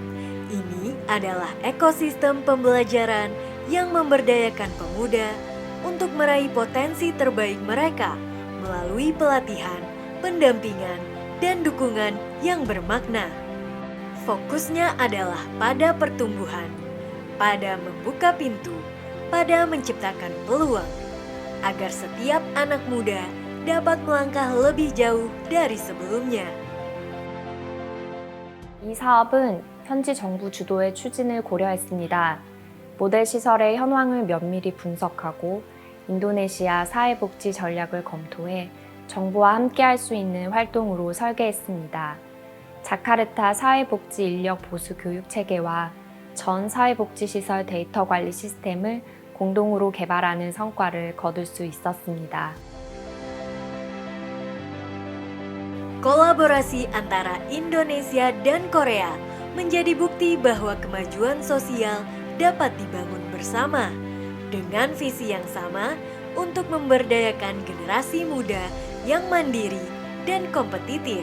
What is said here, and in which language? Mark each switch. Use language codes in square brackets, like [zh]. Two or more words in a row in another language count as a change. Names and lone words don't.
[id] Ini adalah ekosistem pembelajaran yang memberdayakan pemuda untuk meraih potensi terbaik mereka melalui pelatihan, pendampingan, dan dukungan yang bermakna. Fokusnya adalah pada pertumbuhan, pada membuka pintu, pada menciptakan peluang, agar setiap anak muda dapat melangkah lebih jauh dari sebelumnya. [ko] 이 사업은 현지 정부 주도의 추진을 고려했습니다. 모델 시설의 현황을 면밀히 분석하고 인도네시아 사회복지 전략을 검토해 정부와 함께할 수 있는 활동으로 설계했습니다. 자카르타 사회복지 인력 보수 교육 체계와 전 사회복지시설 데이터 관리 시스템을 공동으로 개발하는 성과를 거둘 수 있었습니다. [id] Kolaborasi antara Indonesia dan Korea menjadi bukti bahwa kemajuan sosial dapat dibangun bersama dengan visi yang sama untuk memberdayakan generasi muda yang mandiri dan kompetitif.